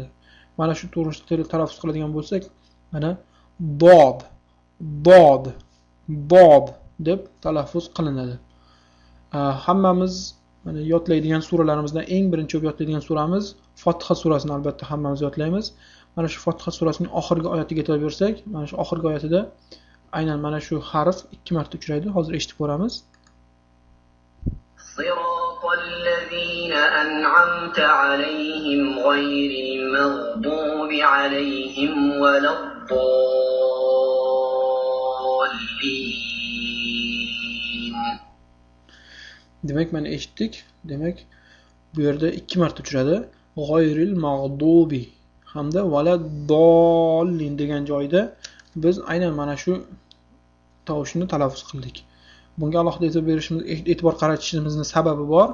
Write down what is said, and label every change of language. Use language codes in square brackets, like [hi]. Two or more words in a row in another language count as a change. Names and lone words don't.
[uz] Mana shu to'g'risida talaffuz qiladigan bo'lsak, mana bod, bod, bod deb talaffuz qilinadi. Hammamiz mana yodlaydigan suralarimizdan eng birinchi yodlaydigan suramiz Fotiha surasini albatta hammamiz yodlaymiz. Mana shu Fotiha surasining oxirgi oyatiga e'tibor bersak, mana shu oxirgi oyatida aynan mana shu harf 2 marta uchraydi. Hozir eshitib ko'ramiz. [ar] الذين أنعمت عليهم غير المغضوب عليهم ولا الضالين. [uz] Demak, mana eshitdik. Demak, bu yerda 2 marta uchradi. [ar] غير المغضوب [uz] hamda valaddallin degan joyda biz aynan mana shu tovushni talaffuz qildik. Bunga alohida e'tibor qaratishimizning sababi bor.